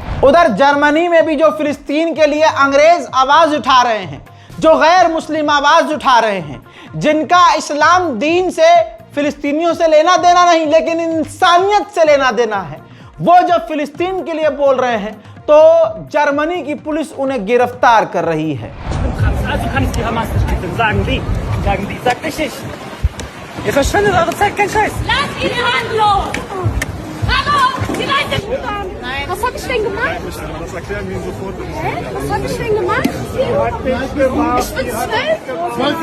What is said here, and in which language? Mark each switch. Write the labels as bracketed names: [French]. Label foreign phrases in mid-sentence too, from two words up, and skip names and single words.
[Hindi] उधर जर्मनी में भी जो फिलिस्तीन के लिए अंग्रेज आवाज उठा रहे हैं, जो गैर मुस्लिम आवाज उठा रहे हैं, जिनका इस्लाम दीन से, फिलिस्तीनियों से लेना देना नहीं लेकिन इंसानियत से लेना देना है, वो जो फिलिस्तीन के लिए बोल रहे हैं, तो जर्मनी की पुलिस उन्हें गिरफ्तार कर रही है। [German] Nein. Was hab ich denn gemacht? Nein, das erklären wir Ihnen sofort. Hä? Was hab ich denn gemacht? Ich bin 12